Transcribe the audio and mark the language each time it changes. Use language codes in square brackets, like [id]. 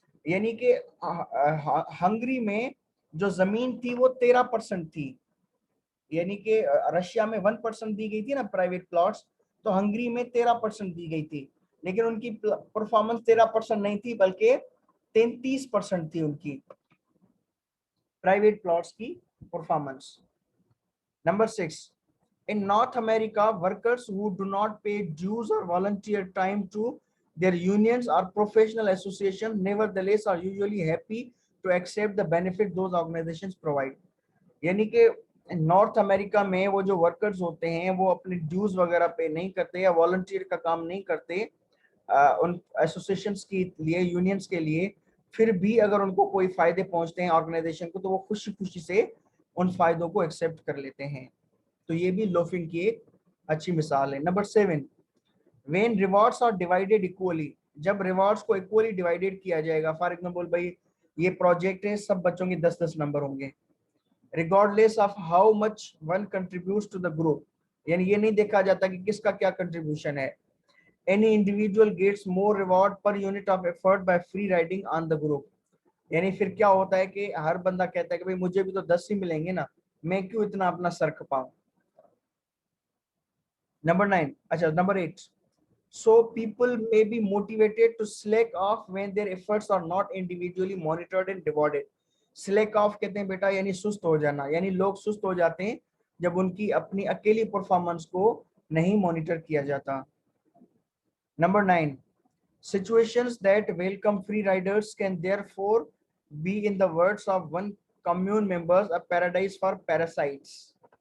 [hi] यानी कि हंगरी में जो जमीन थी वो 13% थी, यानी कि रशिया में 1% दी गई थी ना प्राइवेट प्लॉट्स, तो हंगरी में 13% दी गई थी, लेकिन उनकी परफॉर्मेंस 13% नहीं थी बल्कि 33% थी उनकी प्राइवेट प्लॉट्स की performance. [en] Number 6, in North America, workers who do not pay dues or volunteer time to their unions or professional associations nevertheless are usually happy to accept the benefit those organizations provide। [hi] यानी कि north America में वो जो workers होते हैं वो अपने dues वगैरह पे नहीं करते या वॉलंटियर का काम नहीं करते उन एसोसिएशंस के लिए, यूनियंस के लिए, फिर भी अगर उनको कोई फायदे पहुंचते हैं ऑर्गेनाइजेशन को तो वो खुशी खुशी से उन फायदों को एक्सेप्ट कर लेते हैं। तो ये भी लोफिंग की एक अच्छी मिसाल है। Number 7, [en] when rewards are divided equally, [hi] जब रिवॉर्ड्स को इक्वली डिवाइडेड किया जाएगा। [en] for example [hi] भाई ये प्रोजेक्ट है, सब बच्चों के 10-10 नंबर होंगे [en] regardless of how much one contributes to the group, [hi] यानी ये नहीं देखा जाता कि किसका क्या कंट्रीब्यूशन है। [en] any individual gets more reward per unit of effort by free riding on the group, [hi] यानी फिर क्या होता है कि हर बंदा कहता है कि भाई मुझे भी तो 10 ही मिलेंगे ना, मैं क्यों इतना अपना सर खपाऊं। [en] Number 9, अच्छा number 8, so people may be motivated to slack off when their efforts are not individually monitored and rewarded। [hi] Slack of कहते हैं बेटा यानी सुस्त हो जाना, यानी लोग सुस्त हो जाते हैं जब उनकी अपनी अकेली परफॉर्मेंस को नहीं मॉनिटर किया जाता। [en] Number 9, situations that welcome free riders can therefore be, in the words of one commune members, a paradise for parasites।